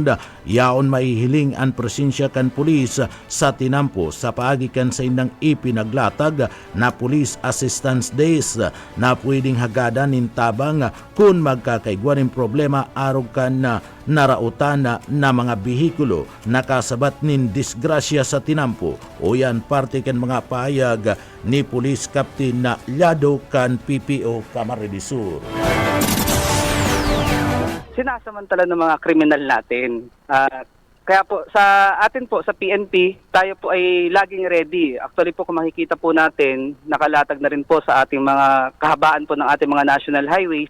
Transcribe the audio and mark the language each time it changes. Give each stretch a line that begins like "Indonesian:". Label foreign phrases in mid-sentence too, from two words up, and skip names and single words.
Bikol: yaon maihiling ang presensya kan pulis sa tinampo sa paagi kan sa indang ipinaglatag na Police Assistance Days na pwedeng hagadan in tabang kung magkakaigwaning problema arog kan narautan na mga bihikulo nakasabat nin disgrasya sa tinampo o yan parte kan mga pahayag ni Police Captain na Llado kan PPO Camarines Sur.
Filipino: Sinasamantala ng mga kriminal natin. Kaya po sa atin po sa PNP, tayo po ay laging ready. Actually po kung makikita po natin, nakalatag na rin po sa ating mga kahabaan po ng ating mga
English: national highways.